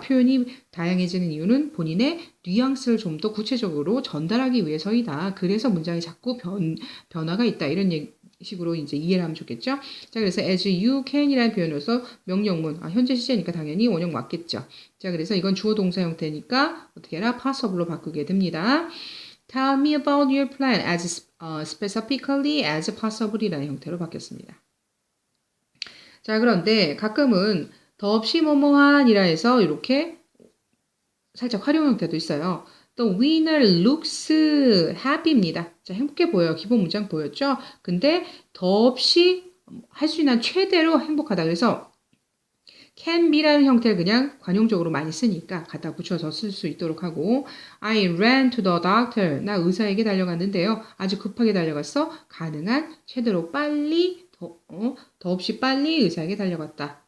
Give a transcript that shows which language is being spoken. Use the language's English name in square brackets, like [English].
[Korean] 표현이 다양해지는 이유는 본인의 뉘앙스를 좀 더 구체적으로 전달하기 위해서이다. 그래서 문장이 자꾸 변화가 있다. 이런 식으로 이제 이해를 하면 좋겠죠. 자, 그래서 [English] as you can [Korean] 이라는 표현으로서 명령문, 현재 시제니까 당연히 원형 맞겠죠. 자, 그래서 이건 주어 동사 형태니까 어떻게 해라? possible로 바꾸게 됩니다. [English] Tell me about your plan as specifically as possible [Korean] 이라는 형태로 바뀌었습니다. 자, 그런데 가끔은 더없이 뭐뭐한이라 해서 이렇게 살짝 활용 형태도 있어요. [English] The winner looks happy입니다. [Korean] 자, 행복해 보여요. 기본 문장 보였죠? 근데 더없이 할 수 있는 최대로 행복하다. 그래서 can be라는 형태를 그냥 관용적으로 많이 쓰니까 갖다 붙여서 쓸 수 있도록 하고 [English] I ran to the doctor. [Korean] 나 의사에게 달려갔는데요. 아주 급하게 달려갔어. 가능한 최대로 빨리 더없이 빨리 의사에게 달려갔다.